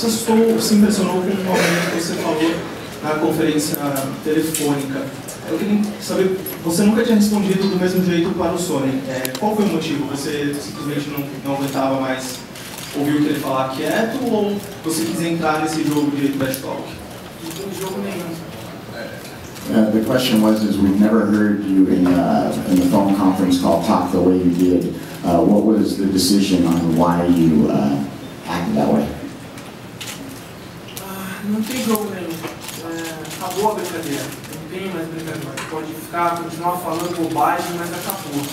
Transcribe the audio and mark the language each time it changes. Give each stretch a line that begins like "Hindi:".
Portuguese: Muita gente se impressionou com o momento que você falou na conferência telefônica. Eu queria saber, você nunca tinha respondido do mesmo jeito para o Sony. Qual foi o motivo? Você simplesmente não aguentava mais ouvir o que ele falar quieto, ou você quis entrar nesse jogo de trash talk? Não tem jogo nenhum.
English: The question was, we've never heard you in the phone conference call talk the way you did. What was the decision on why you acted that way?
Portuguese: Não tem jogo nenhum. Acabou a brincadeira. Não tem mais brincadeira. Pode continuar falando bobagem, mas acabou.